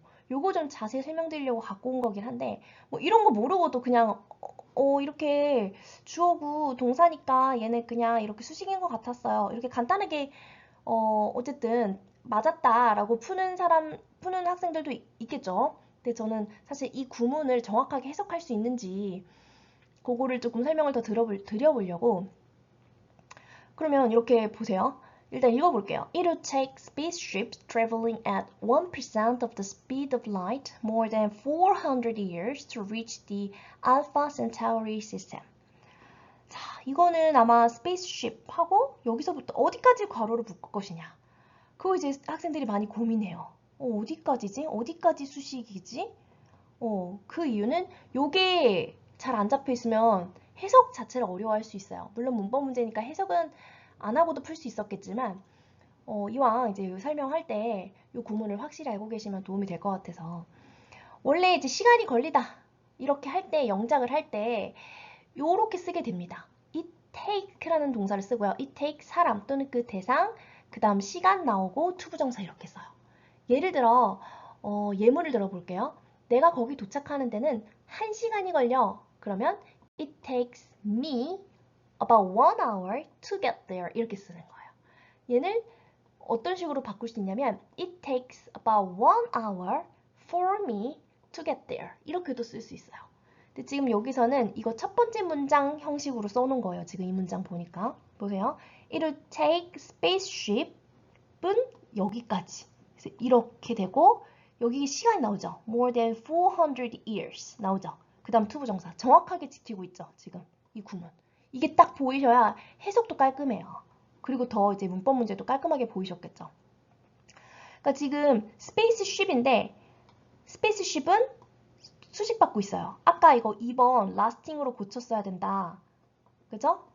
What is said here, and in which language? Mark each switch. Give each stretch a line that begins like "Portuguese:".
Korean: 요거 좀 자세히 설명드리려고 갖고 온 거긴 한데 뭐 이런 거 모르고도 그냥 이렇게 주어고 동사니까 얘네 그냥 이렇게 수식인 것 같았어요. 이렇게 간단하게 어쨌든 맞았다라고 푸는 학생들도 있겠죠. 근데 저는 사실 이 구문을 정확하게 해석할 수 있는지 그거를 조금 설명을 더 드려보려고. 그러면 이렇게 보세요. 일단 읽어볼게요.
English: It would take spaceships traveling at 1% of the speed of light more than 400 years to reach the Alpha Centauri system.
Korean: 자, 이거는 아마 spaceship 하고 여기서부터 어디까지 괄호를 묶을 것이냐. 그거 이제 학생들이 많이 고민해요. 어디까지지? 어디까지 수식이지? 그 이유는 요게 잘 안 잡혀 있으면 해석 자체를 어려워할 수 있어요. 물론 문법 문제니까 해석은 안 하고도 풀 수 있었겠지만 이왕 이제 설명할 때 이 구문을 확실히 알고 계시면 도움이 될 것 같아서 원래 이제 시간이 걸리다 이렇게 할 때 영작을 할 때 요렇게 쓰게 됩니다. it take라는 동사를 쓰고요. it take 사람 또는 그 대상 그 다음 시간 나오고 투부정사 이렇게 써요. 예를 들어 예문을 들어볼게요. 내가 거기 도착하는 데는 1시간이 걸려. 그러면
English: it takes me about 1 hour to get there
Korean: 이렇게 쓰는 거예요. 얘는 어떤 식으로 바꿀 수 있냐면
English: it takes about 1 hour for me to get there
Korean: 이렇게도 쓸 수 있어요. 근데 지금 여기서는 이거 첫 번째 문장 형식으로 써놓은 거예요. 지금 이 문장 보니까 보세요.
English: It'll take spaceship
Korean: 은 여기까지 그래서 이렇게 되고 여기 시간이 나오죠.
English: More than 400 years
Korean: 나오죠. 그 다음 투부정사 정확하게 지키고 있죠. 지금 이 구문 이게 딱 보이셔야 해석도 깔끔해요. 그리고 더 이제 문법 문제도 깔끔하게 보이셨겠죠. 그러니까 지금 스페이스쉽인데 스페이스쉽은 수식받고 있어요. 아까 이거 2번 lasting으로 고쳤어야 된다. 그죠?